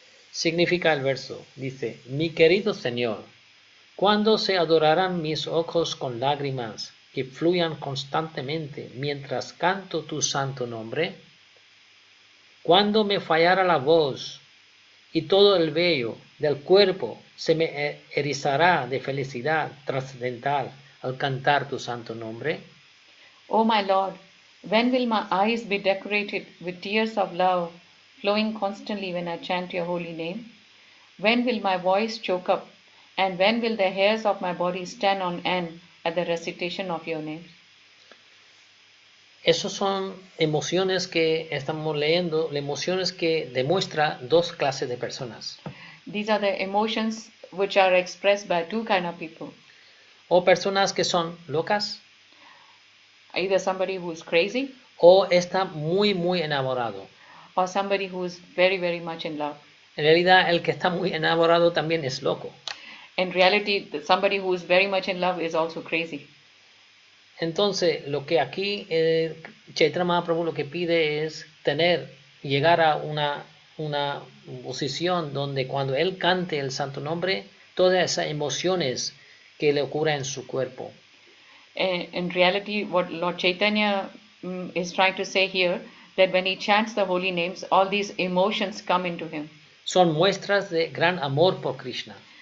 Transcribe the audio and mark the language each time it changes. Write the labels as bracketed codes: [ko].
[es] Significa el verso, dice: Mi querido Señor, ¿cuándo se adorarán mis ojos con lágrimas que fluyan constantemente mientras canto tu santo nombre? ¿Cuándo me fallará la voz y todo el vello del cuerpo se me erizará de felicidad trascendental al cantar tu santo nombre? [en] Oh my Lord, when will my eyes be decorated with tears of love flowing constantly when I chant your holy name? When will my voice choke up, and when will the hairs of my body stand on end at the recitation of your name? [es] Esas son emociones que estamos leyendo, emociones que demuestra dos clases de personas. [en] These are the emotions which are expressed by 2 kind of people. [es] O personas que son locas, [en] either somebody who is crazy, [es] o está muy enamorado. [en] or somebody who is very, very much in love. [es] En realidad, el que está muy enamorado también es loco. [en] In reality, somebody who is very much in love is also crazy. [es] Entonces, lo que aquí Chaitanya Mahaprabhu lo que pide es llegar a una posición donde cuando él cante el santo nombre, todas esas emociones que le ocurren en su cuerpo. [en] In reality, what Lord Chaitanya is trying to say here, that when he chants the holy names, all these emotions come into him. [es] Son muestras de gran amor por Krishna.